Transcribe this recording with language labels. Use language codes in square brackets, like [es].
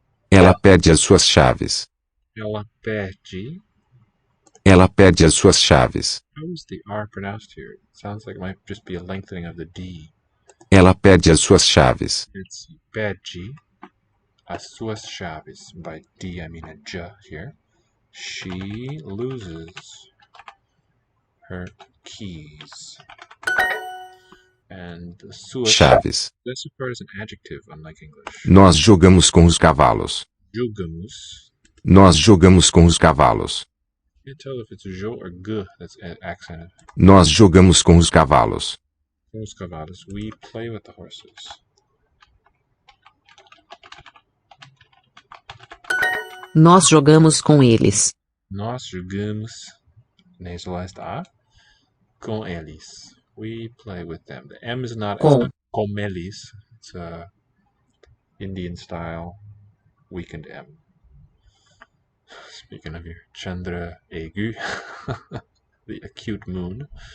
[pt] Ela perde as suas chaves. Ela perde. Ela perde as suas chaves. [en] How is the R pronounced here? It sounds like it might just be a lengthening of the D. [pt] Ela perde as suas chaves. [en] Let's see. [pt] Perde as suas chaves. [en] By D, I mean a J here. She loses her keys. And suas [pt] Chaves. [en] this occurs an adjective, unlike English. [pt] Nós jogamos com os cavalos. Jogamos. Nós jogamos com os cavalos. [en] Can't tell if it's jo or g that's accented. [pt] Nós jogamos com os cavalos. Com os cavalos. [en] We play with the horses. [pt] Nós jogamos com eles. Nós jogamos, [en] nasalized A, [pt] com eles. [en] We play with them. The M is not [pt] com eles. [en] It's a Indian style weakened M. Speaking of your Chandra Egu, the acute moon.